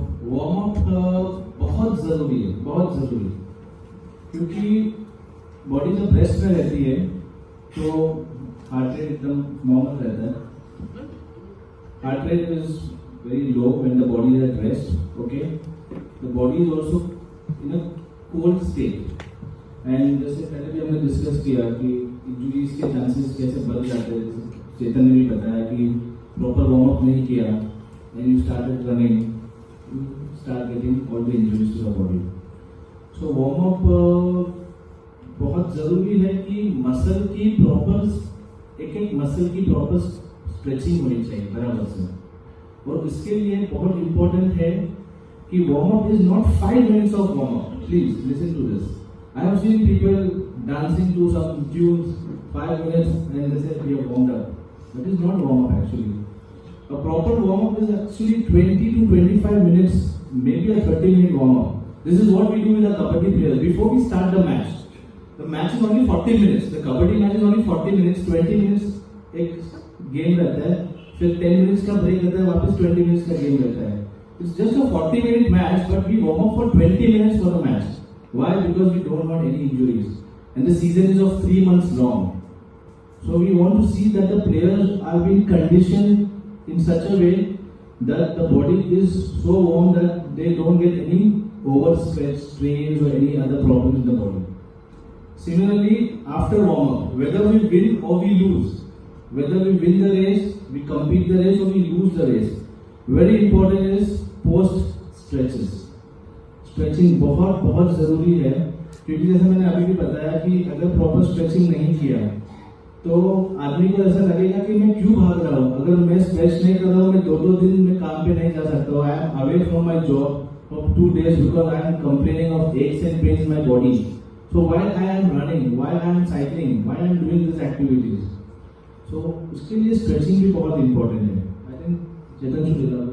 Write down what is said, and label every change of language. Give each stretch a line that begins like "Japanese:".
Hindi: Warm up बहुत जरूरी है, बहुत जरूरी, क्योंकि बॉडी जब रेस्ट में रहती है तो हार्ट रेट एकदम नॉर्मल रहता है.
English: Heart rate is very low when the body is at rest. Okay, the body is also in a cold state.
Hindi: And जैसे पहले भी हमने डिस्कस किया कि इंजुरीज के चांसेस कैसे बढ़ जाते हैं. चेतन ने भी बताया कि प्रॉपर वार्म अप नहीं किया
English: And you started running, you start getting all the injuries to the body. So warm up
Hindi: बहुत जरूरी है कि मसल की प्रॉपर एक मसल की प्रॉपर स्ट्रेचिंग होनी चाहिए बराबर से. और इसके लिए बहुत इंपॉर्टेंट है कि
English: Warm up is not 5 minutes of warm up. Please listen to this. I have seen people dancing to some tunes 5 minutes and they say we have warmed up. That is not warm up actually. A proper warm up is actually 20 to 25 minutes, maybe a 30-minute warm up. This is what we do with the kabaddi players before we start the match. The match is only 40 minutes. The kabaddi match is only 40 minutes.
Hindi: 20 minutes एक game रहता है, फिर 10 minutes का break रहता है, वापस 20 minutes का game रहता है.
English: It's just a 40-minute match, but we warm up for 20 minutes for the match. Why? Because we don't want any injuries, and the season is of 3 months long. So we want to see that the players are being conditioned in such a way that the body is so warm that they don't get any overstretch, strains or any other problems in the body. Similarly, after warm-up, whether we win or we lose, whether we win the race, we complete the race or we lose the race, very important is post stretches.
Hindi: Stretching बहुत बहुत जरूरी है, क्योंकि जैसे मैंने अभी भी बताया कि अगर प्रॉपर स्ट्रेचिंग नहीं किया तो आदमी को ऐसा लगेगा कि मैं क्यों भाग रहा हूँ. अगर मैं स्ट्रेच नहीं कर रहा हूँ, मैं 2-2 दिन में काम पे नहीं जा सकता.
English: I am away from my job for 2 days because I am complaining of aches and pains in my body. So why I am running, why I am cycling, why I am doing these activities.
Hindi: So उसके लिए stretching भी बहुत important है.
English: I think
Hindi: चेतन शुरू